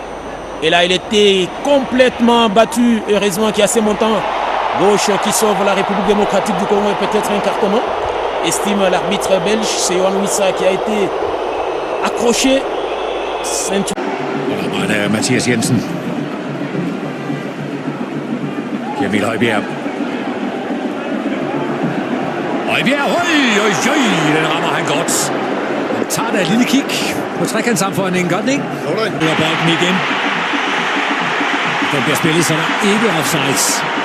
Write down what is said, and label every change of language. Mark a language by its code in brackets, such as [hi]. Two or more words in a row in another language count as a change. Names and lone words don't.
[fr] Et là, il était complètement battu. Heureusement qu'il y a ces montants gauche qui sauve la République démocratique du Congo et peut-être un cartonnement. Estime l'arbitre belge, c'est Johan Wissa qui a été accroché. Voilà, [da] Mathias Jensen. Emil Højbjerg. Højbjerg, den rammer han godt. Han tager da et lille kig på trekantssammenføjningen, godt ikke? Okay. Nu er bolden igen. Den bliver spillet, så der ikke offsides.